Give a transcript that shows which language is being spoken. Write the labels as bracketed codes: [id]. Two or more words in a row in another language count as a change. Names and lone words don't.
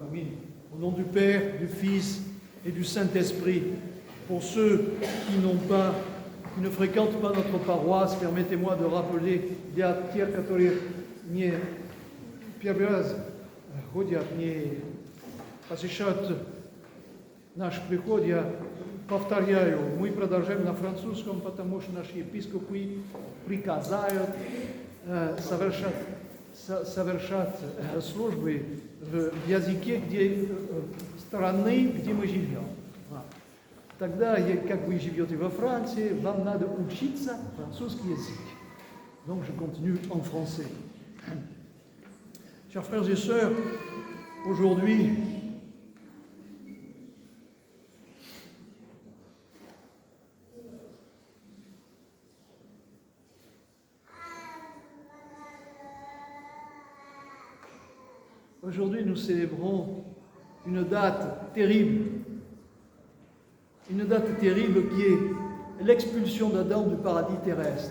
[fr] Amen. Au nom du Père, du Fils et du Saint-Esprit, pour ceux qui ne fréquentent pas notre paroisse, permettez-moi de rappeler [ru] для тех, которые не первый раз ходят, не посещают наш приход, я повторяю, мы продолжаем на французском, потому что наши епископы приказают совершать службы в языке страны, где мы живем. Тогда, как вы живете во Франции, вам надо учиться французский язык. [fr] Donc je continue en français. Chers frères et sœurs, aujourd'hui, nous célébrons une date terrible qui est l'expulsion d'Adam du paradis terrestre.